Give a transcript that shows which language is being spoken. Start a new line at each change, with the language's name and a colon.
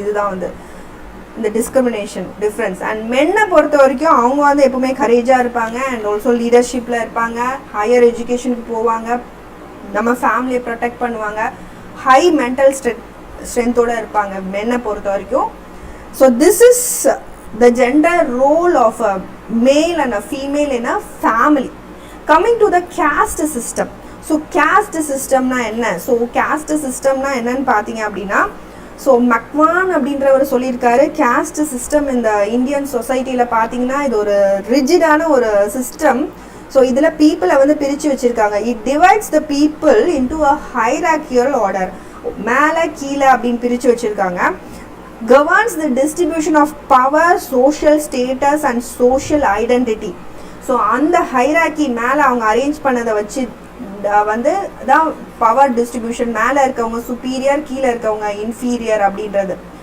Tamil: இதுதான் வந்து இந்த டிஸ்கிரிமினேஷன் டிஃப்ரென்ஸ். அண்ட் மென்னை பொறுத்த வரைக்கும் அவங்க வந்து எப்பவுமே கரேஜாக இருப்பாங்க அண்ட் ஆல்சோ லீடர்ஷிப்பில் இருப்பாங்க, ஹையர் எஜுகேஷனுக்கு போவாங்க, நம்ம ஃபேமிலியை ப்ரொடெக்ட் பண்ணுவாங்க, ஹை மென்டல் ஸ்ட்ரென்த்தோடு இருப்பாங்க மென்னை பொறுத்த வரைக்கும்.
English: So this is the gender role of a male and a female in a family. Coming to the caste system. So caste system
Tamil: na enna? So caste system na enna nu pathinga appadina, so McMahon அப்படின்றவர் சொல்லியிருக்காரு, caste system இந்த Indian சொசைட்டியில் பார்த்தீங்கன்னா இது ஒரு ரிஜிடான ஒரு system.
English: so
Tamil: இதில் பீப்புளை வந்து பிரித்து வச்சுருக்காங்க.
English: It divides the people into a hierarchical order.
Tamil: மேலே கீழே அப்படின்னு பிரித்து வச்சுருக்காங்க.
English: Governs the distribution of power, social status and social identity.
Tamil: So அந்த ஹைரார்கி மேலே அவங்க அரேஞ்ச் பண்ணதை வச்சு வந்து தான் பவர் டிஸ்ட்ரிபியூஷன். மேலே இருக்கவங்க சுப்பீரியர், கீழே இருக்கவங்க இன்ஃபீரியர் அப்படின்றது.